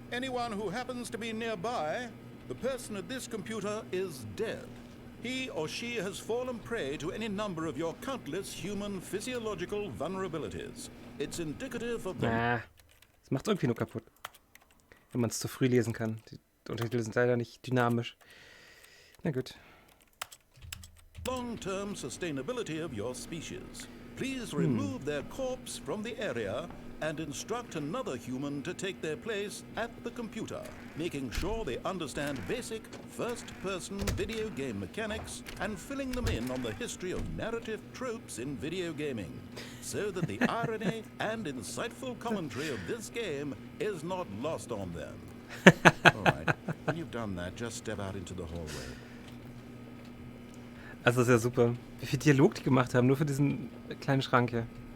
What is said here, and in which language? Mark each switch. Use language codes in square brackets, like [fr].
[en] Anyone who happens to be nearby? The person at this computer is dead. He or she has fallen prey to any number of your countless human physiological vulnerabilities. It's indicative of the... [de] Es macht irgendwie nur kaputt. Wenn man es zu früh lesen kann. Die Untertitel sind leider nicht dynamisch. Na gut. [en] long-term sustainability of your species. Please remove their corpse from the area and instruct another human to take their place at the computer, making sure they understand basic first-person video game mechanics and filling them in on the history of narrative tropes in video gaming, so that the irony and insightful commentary of this game is not lost on them. All right, when you've done that, just step out into the hallway. [de] Also das ist ja super. Wie viel Dialog die gemacht haben, nur für diesen kleinen Schrank hier.